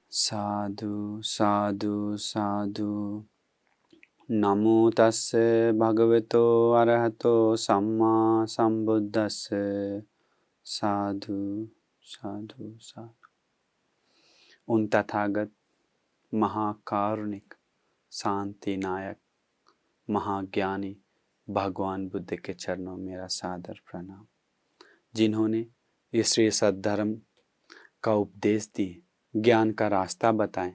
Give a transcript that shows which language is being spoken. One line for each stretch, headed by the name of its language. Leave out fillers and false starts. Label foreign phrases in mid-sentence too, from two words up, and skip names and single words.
Pali: साधु साधु साधु। नमो तस्से भगवतो अरहतो सम्मा संबुद्दस्से। साधु साधु साधु।
Hindi: उन तथागत महाकारुणिक शांति नायक महाज्ञानी भगवान बुद्ध के चरणों में मेरा सादर प्रणाम, जिन्होंने ये श्री सद्धर्म का उपदेश दिए, ज्ञान का रास्ता बताएं।